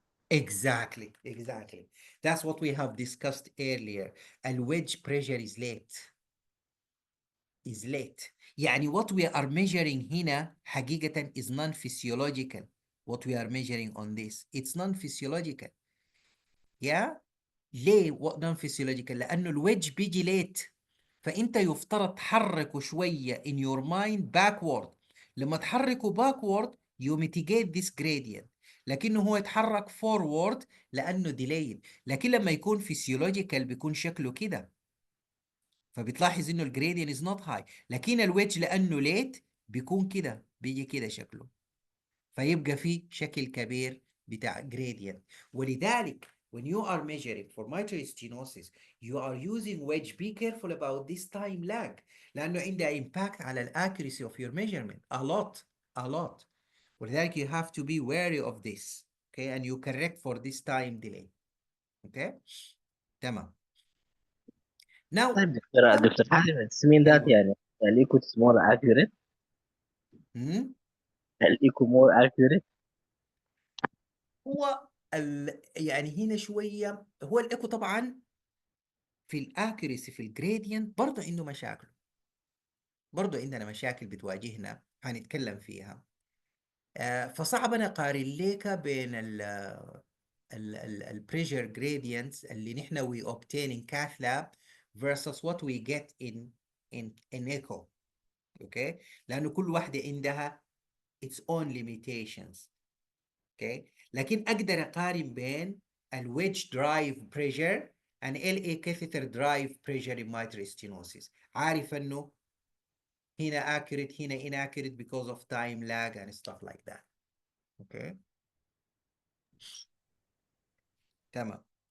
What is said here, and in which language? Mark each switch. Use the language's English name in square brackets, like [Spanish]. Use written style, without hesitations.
[English] Exactly, exactly. That's what we have discussed earlier. الويدج pressure is late. يعني what we are measuring [Arabic] هنا حقيقة [English] is non-physiological. What we are measuring on this, it's non-physiological. Yeah? [Arabic] ليه non-physiological؟ لأنه الويدج بيجي late. فأنت يفترض تحركه شوية [English] in your mind backward. [Arabic] لما تحركه [English] backward you mitigate this gradient. [Arabic] لكنه هو يتحرك forward لأنه delayed. لكن لما يكون physiological بيكون شكله كده. فبتلاحظ انه الجريدينت [English] is not high. [Arabic] لكن الويدج لانه late بيكون كده، بيجي كده شكله. فيبقى في شكل كبير بتاع gradient. ولذلك [English] when you are measuring for mitral stenosis you are using wedge. Be careful about this time lag [Arabic] لانه عندها [English] impact على ال accuracy of your measurement a lot. [Arabic] ولذلك [English] you have to be wary of this. Okay, and you correct for this time delay. Okay, [Arabic] تمام. [English] Now [Arabic] طيب دكتور حاتم السمين ذات ايوه. [English] يعني الايكو more accurate مم. الايكو مور اكيوريت [Arabic] هو يعني هنا شويه هو الايكو طبعا في الاكيرسي في الجريدينت برضه عنده مشاكل. برضه عندنا مشاكل بتواجهنا هنتكلم فيها. فصعب انا اقارن لك بين البريشر جريدينتس اللي نحن [English] we obtain in cath lab versus what we get in echo. [Arabic] اوكي، لانه كل واحده عندها [English] its own limitations. Okay, لكن اقدر اقارن بين الويدج drive pressure and LA catheter drive pressure in mitral stenosis. [Arabic] عارف انه هنا [English] accurate هنا inaccurate because of time lag and stuff like that. [Arabic] اوكي تمام.